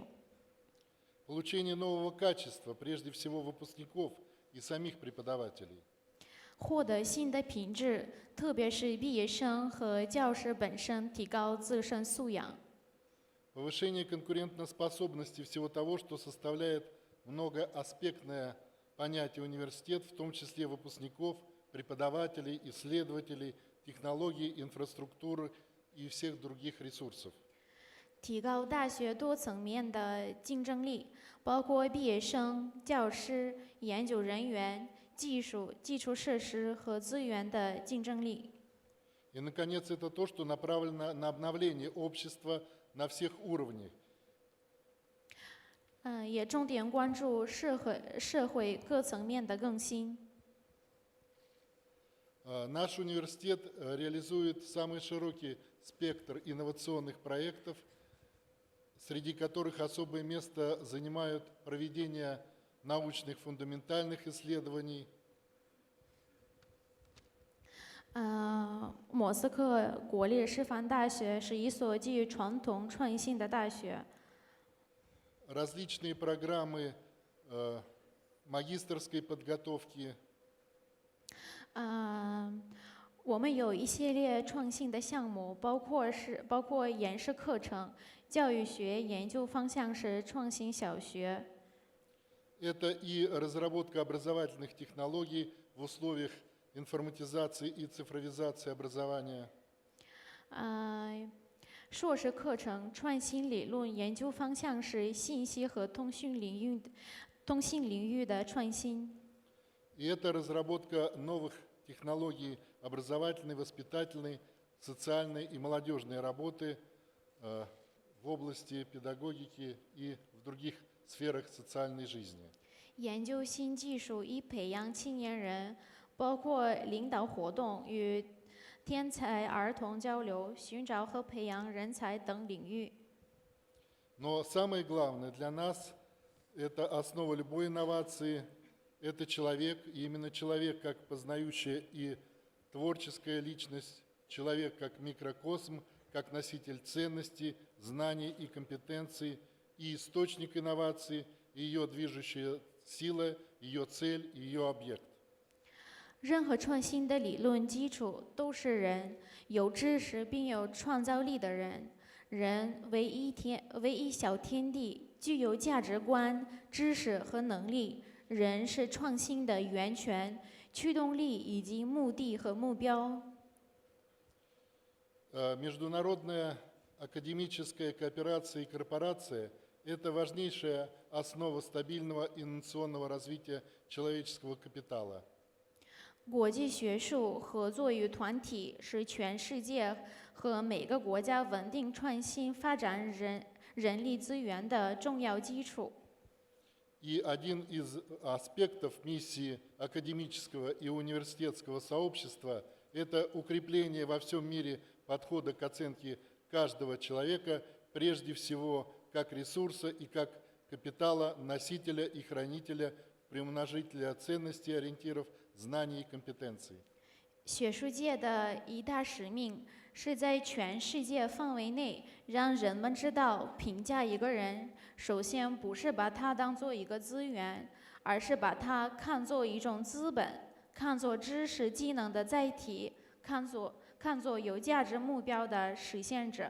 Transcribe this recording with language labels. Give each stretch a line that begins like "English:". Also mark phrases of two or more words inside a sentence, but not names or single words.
Russian: Получение нового качества, прежде всего выпускников и самих преподавателей.
Chinese: 获得新的品质，特别是毕业生和教师本身提高自身素养。
Russian: Повышение конкурентоспособности всего того, что составляет многоаспектное понятие университет, в том числе выпускников, преподавателей, исследователей, технологий, инфраструктуры и всех других ресурсов.
Chinese: 提高大学多层面的竞争力，包括毕业生、教师、研究人员、技术、基础设施和资源的竞争力。
Russian: И, наконец, это то, что направлено на обновление общества на всех уровнях.
Chinese: 也重点关注社会各层面的更新。
Russian: Наш университет реализует самый широкий спектр инновационных проектов среди которых особое место занимают проведение научных фундаментальных исследований,
Chinese: 莫斯科国立师范大学是一所基于传统创新的大学。
Russian: различные программы магистерской подготовки,
Chinese: 我们有一系列创新的项目，包括演示课程、教育学研究方向是创新小学。
Russian: это и разработка образовательных технологий в условиях информатизации и цифровизации образования,
Chinese: 硕士课程创新理论研究方向是信息和通讯领域的创新。
Russian: и это разработка новых технологий образовательной, воспитательной, социальной и молодежной работы в области педагогики и в других сферах социальной жизни.
Chinese: 研究新技术以培养青年人，包括领导活动与天才儿童交流、寻找和培养人才等领域。
Russian: Но самое главное для нас – это основа любой инновации, это человек, и именно человек как познающая и творческая личность, человек как микрокосм, как носитель ценностей, знаний и компетенций, и источник инновации, и ее движущая сила, ее цель, и ее объект.
Chinese: 任何创新的理论基础都是人，有知识并有创造力的人。人为一小天地，具有价值观、知识和能力。人是创新的源泉、驱动力以及目的和目标。
Russian: Международная академическая кооперация и корпорация – это важнейшая основа стабильного инновационного развития человеческого капитала.
Chinese: 国际学术合作与团体是全世界和每个国家稳定创新发展人力资源的重要基础。
Russian: И один из аспектов миссии академического и университетского сообщества – это укрепление во всем мире подхода к оценке каждого человека, прежде всего как ресурса и как капитала, носителя и хранителя, приумножителя ценностей, ориентиров, знаний и компетенций.
Chinese: 学术界的一大使命是在全世界范围内让人们知道，评价一个人，首先不是把他当做一个资源，而是把他看作一种资本，看作知识技能的载体，看作有价值目标的实现者。